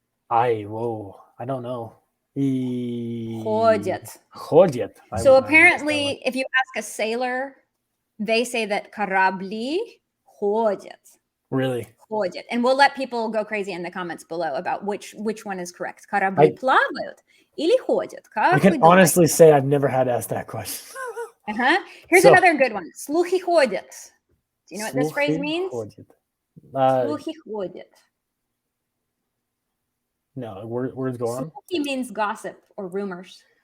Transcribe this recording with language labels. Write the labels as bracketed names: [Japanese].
[English] I don't know. [Russian] Ходят. Ходят. [English] So apparently, if you ask a sailor, they say that [Russian] корабли ходят. [English] Really? [Russian] Ходят. [English] And we'll let people go crazy in the comments below about which one is correct. [Russian] Корабли плавают или ходят? [English] I can honestly say I've never had asked that question. Here's another good one. [Russian] Слухи ходят. [English] Do you know what this phrase means? [Russian] Ходят. Слухи ходят. [English] No, words go on. Слухи means gossip or rumors.